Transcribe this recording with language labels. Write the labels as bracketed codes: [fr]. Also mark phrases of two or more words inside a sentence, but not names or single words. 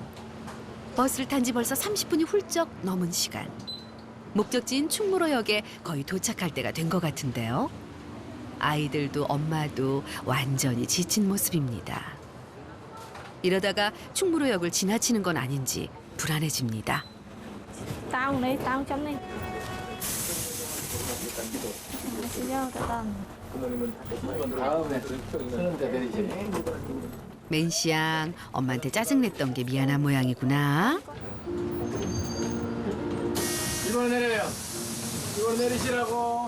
[ko] 버스를 탄 지 벌써 30분이 훌쩍 넘은 시간. 목적지인 충무로역에 거의 도착할 때가 된 것 같은데요. 아이들도 엄마도 완전히 지친 모습입니다. 이러다가 충무로역을 지나치는 건 아닌지 불안해집니다. [vi] Tao này, tao trong này. [ko] 맨시양, 엄마한테 짜증냈던 게 미안한 모양이구나. 이걸 내려요. 이걸 내리시라고.